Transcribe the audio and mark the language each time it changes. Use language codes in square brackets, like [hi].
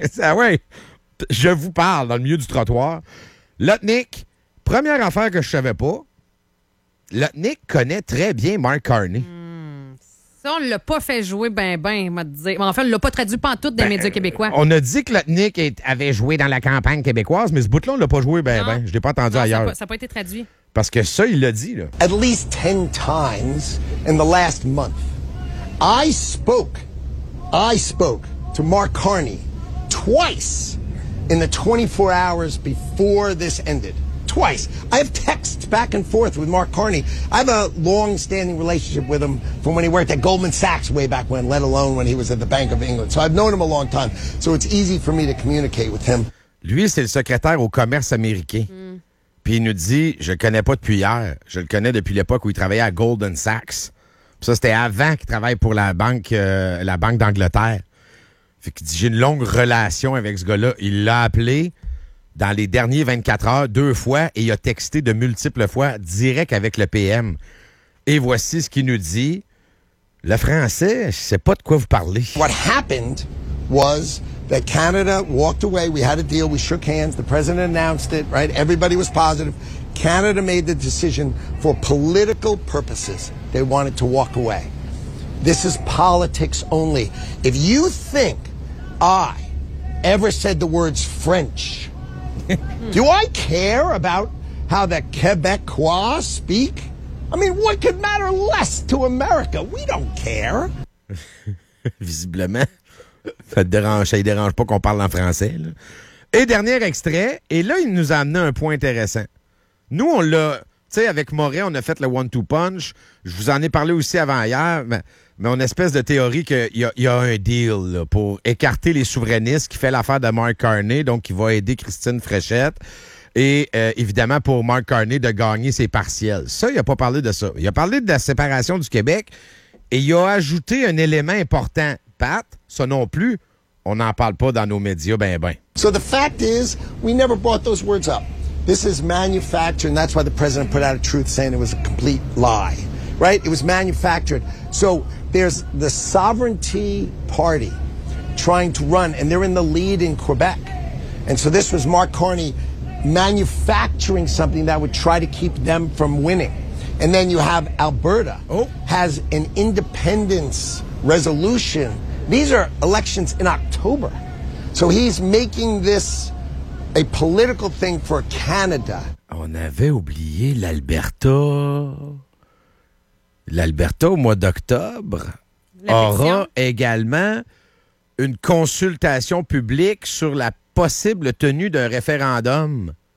[fr] Ah ouais, je vous parle dans le milieu du trottoir. Lutnick, première affaire que je savais pas, Lutnick connaît très bien Mark Carney. Ça, on ne l'a pas fait jouer ben, m'a dit. Mais enfin, on ne l'a pas traduit pantoute des médias québécois. On a dit que Lutnick avait joué dans la campagne québécoise, mais ce bout-là, on ne l'a pas joué ben. Je ne l'ai pas entendu ailleurs. Ça n'a pas été traduit. Parce que ça, il l'a dit, là. [en] At least 10 times in the last month, I spoke to Mark Carney twice in the 24 hours before this ended. Twice. I have texts back and forth with Mark Carney. I have a long-standing relationship with him from when he worked at Goldman Sachs way back when, let alone when he was at the Bank of England. So I've known him a long time. So it's easy for me to communicate with him. [fr] Lui, c'est le secrétaire au commerce américain. Mm. Puis il nous dit, je le connais pas depuis hier. Je le connais depuis l'époque où il travaillait à Goldman Sachs. Puis ça, c'était avant qu'il travaille pour la banque d'Angleterre. Fait qu'il dit, j'ai une longue relation avec ce gars-là. Il l'a appelé dans les derniers 24 heures, deux fois, et il a texté de multiples fois direct avec le PM. Et voici ce qu'il nous dit. Le français, je sais pas de quoi vous parlez. [en] What happened was that Canada walked away. We had a deal. We shook hands. The president announced it, right? Everybody was positive. Canada made the decision for political purposes. They wanted to walk away. This is politics only. If you think I ever said the words French, do I care about how the Québécois speak? I mean, what could matter less to America? We don't care. [fr] Visiblement, ça ne dérange pas qu'on parle en français. Là. Et dernier extrait, et là, il nous a amené un point intéressant. Nous, on l'a, tu sais, avec Morin, on a fait le [en] one-two punch. [fr] Je vous en ai parlé aussi avant hier, mais on a une espèce de théorie qu'il y a un deal là, pour écarter les souverainistes qui fait l'affaire de Mark Carney, donc qui va aider Christine Fréchette. Et évidemment, pour Mark Carney de gagner ses partiels. Ça, il n'a pas parlé de ça. Il a parlé de la séparation du Québec et il a ajouté un élément important. Pat, ça non plus, on n'en parle pas dans nos médias ben. [en] So the fact is, we never brought those words up. This is manufactured, and that's why the president put out a truth saying it was a complete lie. Right? It was manufactured. So there's the sovereignty party trying to run, and they're in the lead in Quebec. And so this was Mark Carney manufacturing something that would try to keep them from winning. And then you have Alberta has an independence resolution. These are elections in October. So he's making this a political thing for Canada. [fr] On avait oublié l'Alberta. L'Alberta, au mois d'octobre, aura également une consultation publique sur la possible tenue d'un référendum.